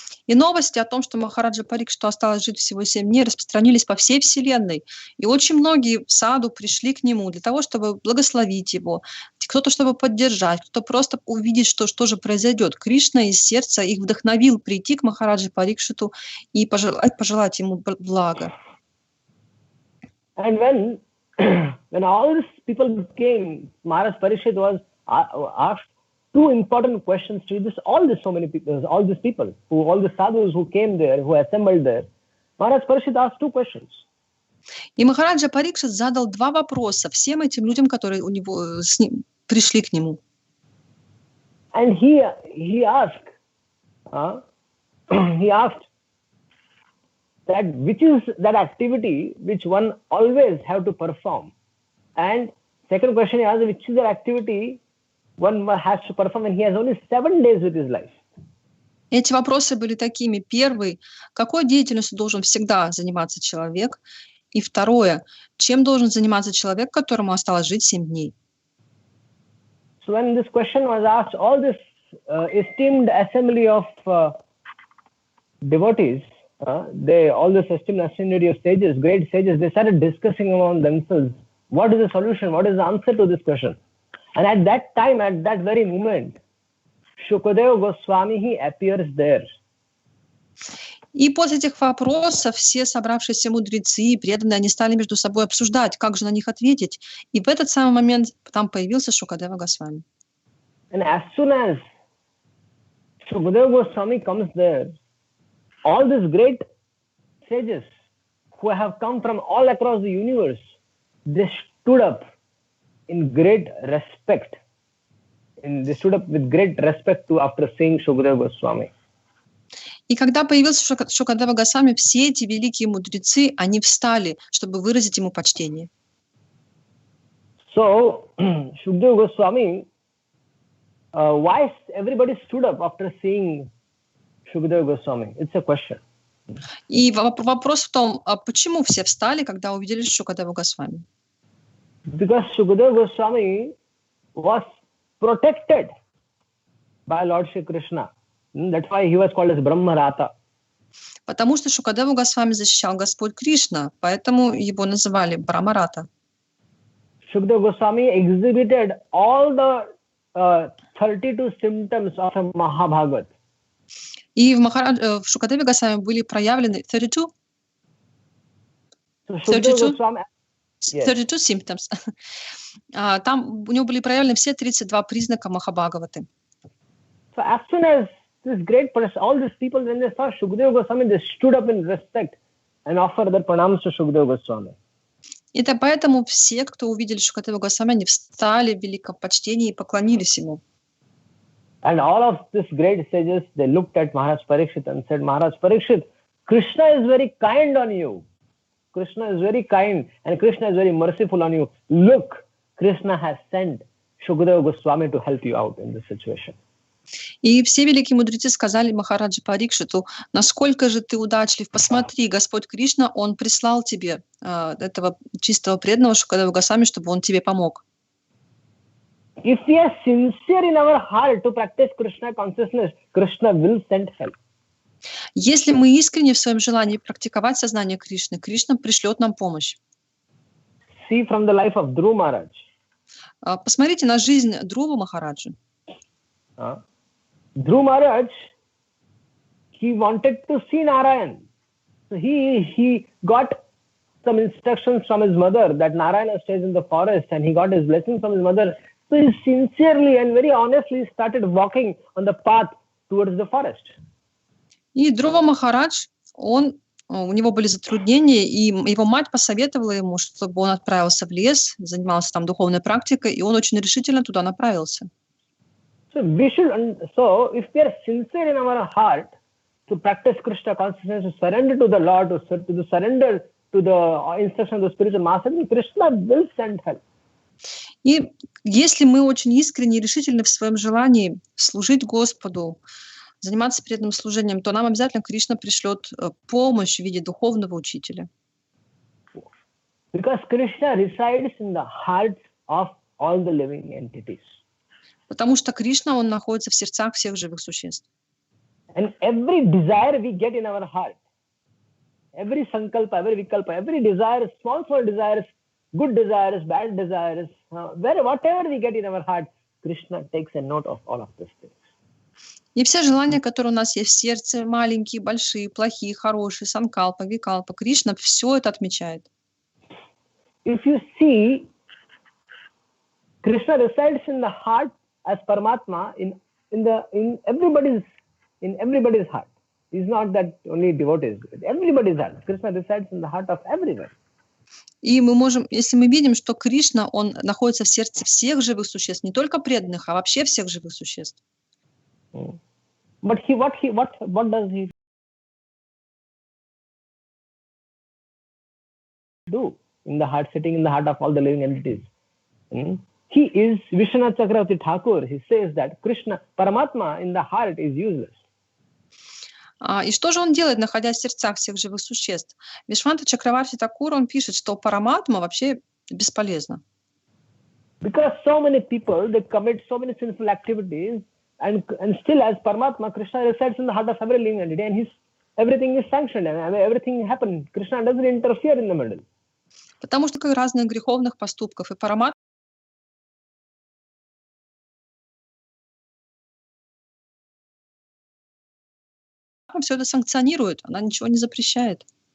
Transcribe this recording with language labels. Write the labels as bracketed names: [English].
[Russian] И новости о том, что Махараджа Парикшиту осталось жить всего 7 дней, распространились по всей вселенной. И очень многие саду пришли к нему для того, чтобы благословить его, кто-то, чтобы поддержать, кто-то просто увидеть, что же произойдет. Кришна из сердца их вдохновил прийти к Махараджа Парикшиту и пожелать ему блага. [English] And when all these people came, Maharaj Parikshit was asked 2 important questions to all the sadhus who came there, who assembled there. Maharaj Parikshit asked 2 questions. [Russian] И Махараджа Парикшит задал 2 вопроса всем этим людям, которые пришли к нему. [English] And he asked that which is that activity which one always have to perform. And second question he asked, which is that activity one has to perform when he has only 7 days with his life. [Russian] Эти вопросы были такими. Первый, какой деятельностью должен всегда заниматься человек? И второе, чем должен заниматься человек, которому осталось жить 7 дней? [English] So when this question was asked, all this esteemed assembly of devotees, all this esteemed assembly of sages, great sages, they started discussing among themselves, what is the solution, what is the answer to this question? And at that time, at that very moment, Shukadeva Goswami, he appears there. [Russian] И после этих вопросов все собравшиеся мудрецы и преданные, они стали между собой обсуждать, как же на них ответить. И в этот самый момент там появился Шукадева Госвами. [English] And as soon as Shukadeva Goswami comes there, all these great sages who have come from all across the universe, they stood up in great respect. And they stood up with great respect to after seeing Shukadeva Goswami. [Russian] И когда появился Шукадева Госвами, все эти великие мудрецы, они встали, чтобы выразить ему почтение. [English] So, Shukadeva Goswami, why everybody stood up after seeing Shukadeva Goswami? It's a question. [Russian] И вопрос в том, а почему все встали, когда увидели Шукадеву Госвами? [English] Because Shukadeva Goswami was protected by Lord Shri Krishna. That's why he was called as Brahmarata. [Russian] Потому что Шукадеву Госвами защищал Господь Кришна, поэтому его называли Брамарата. [English] Shukadeva Goswami exhibited all the 32 symptoms of a Mahabhagat. [Russian] И в Шукадеве Госвами были проявлены 32? [English] So Shukadeva Goswami, 32 symptoms. [Russian] Там у него были проявлены все 32 признака Махабхагаваты. [English] So as soon as this great person, all these people, when they saw Shukadeva Goswami, they stood up in respect and offered their pranams to Shukadeva Goswami. [Russian] И это поэтому все, кто увидели Шукадеву Госвами, они встали в великом почтении и поклонились ему. [English] And all of these great sages, they looked at Maharaj Parikshit and said, Maharaj Parikshit, Krishna is very kind on you. Krishna is very kind and Krishna is very merciful on you. Look, Krishna has sent Shukadeva Goswami to help you out in this situation. [Russian] И все великие мудрецы сказали Махараджи Парикшиту, насколько же ты удачлив, посмотри, Господь Кришна, Он прислал тебе этого чистого преданного Шукадеву Госвами, чтобы он тебе помог. [English] If we are sincere in our heart to practice Krishna consciousness, Krishna will send help. [Russian] Если мы искренне в своем желании практиковать сознание Кришны, Кришна пришлет нам помощь. [English] See from the life of Dhruva Maharaj. [Russian] Посмотрите на жизнь Друва Махараджи. [English] Dhruva Maharaj, he wanted to see Narayan. So he got some instructions from his mother that Narayana stays in the forest, and he got his blessing from his mother. So he sincerely and very honestly started walking on the path towards the forest. [Russian] И Друва Махарадж, у него были затруднения, и его мать посоветовала ему, чтобы он отправился в лес, занимался там духовной практикой, и он очень решительно туда направился. [English] So if we are sincere in our heart to practice Krishna consciousness, to surrender to the Lord, to surrender to the instruction of the spiritual master, Krishna will send help. [Russian] И если мы очень искренне и решительны в своем желании служить Господу, заниматься преданным служением, то нам обязательно Кришна пришлет помощь в виде духовного учителя. [English] Because Krishna resides in the hearts of all the living entities. [Russian] Потому что Кришна, он находится в сердцах всех живых существ. [English] And every desire we get in our heart, every sankalpa, every vikalpa, every desire, small desires, good desires, bad desires, whatever we get in our heart, Krishna takes a note of all of these things. [Russian] И все желания, которые у нас есть в сердце, маленькие, большие, плохие, хорошие, санкалпа, викалпа, Кришна все это отмечает. [English] If you see, Krishna resides in the heart as Paramatma in everybody's heart. It's not that only devotees, everybody's heart. Krishna resides in the heart of everyone. [Russian] И мы можем, если мы видим, что Кришна, он находится в сердце всех живых существ, не только преданных, а вообще всех живых существ. [English] But what does he do in the heart, sitting in the heart of all the living entities? He is Vishwanath Chakravarti Thakur. He says that Krishna, Paramatma in the heart is useless. [Russian] И что же он делает, находясь в сердцах всех живых существ? Вишванта Чакраварти Такур, он пишет, что Параматма вообще бесполезна. [English] Because so many people, they commit so many sinful activities, and still as Paramatma, Krishna resides in the heart of every living entity, and everything is sanctioned, and everything happens. Krishna doesn't interfere in the middle. [Russian] Потому что разных греховных поступков, и Параматма все это санкционирует, она ничего не запрещает.